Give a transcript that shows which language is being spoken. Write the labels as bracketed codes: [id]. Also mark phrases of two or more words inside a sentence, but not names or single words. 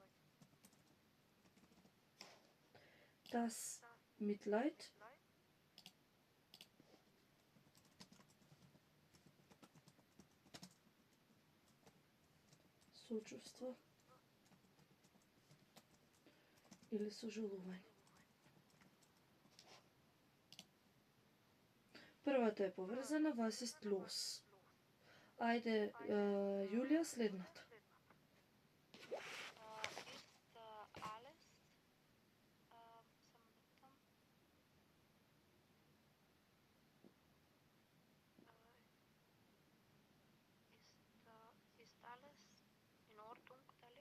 [de] Das Mitleid [mk] сочувство или сожалување. Првата е поврзана, [de] was ist los? [mk] Ајде, Јулија, следната. [de] Ist alles ist alles in Ordnung, дали?